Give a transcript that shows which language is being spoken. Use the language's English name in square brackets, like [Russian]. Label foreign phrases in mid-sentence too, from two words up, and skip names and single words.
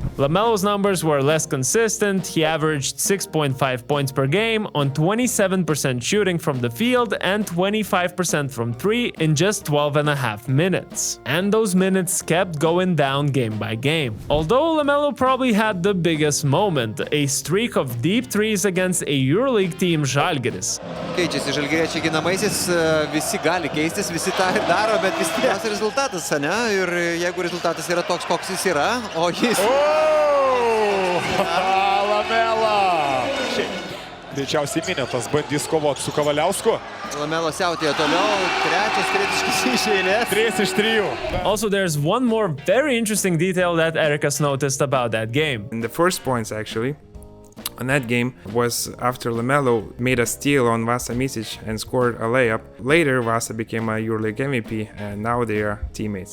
[English] LaMelo's numbers were less consistent. He averaged 6.5 points per game on 27% shooting from the field and 25% from 3 in just 12.5 minutes. And those minutes kept going down game by game. Although LaMelo probably had the biggest moment, a streak of deep threes against a EuroLeague team Žalgiris. [Lithuanian] Keičiasi žalgiriečiai ginamaisiais, visi gali keistis, visi tą ir daro, bet vis tikriausias rezultatas, ne? Ir jeigu rezultatas yra toks, koks jis yra, o jis... LaMelo! Greičiausiai minėtas bandys kovoti su Kavaliausku. LaMelo siautėjo toliau, trečias kritiškas iš eilės. 3 iš 3. [English] Also, there's one more very interesting detail that Erikas noticed about that game. And the first points, actually, on that game was after LaMelo made a steal on Vasa Micic and scored a layup. Later, Vasa became a EuroLeague MVP, and now they are teammates.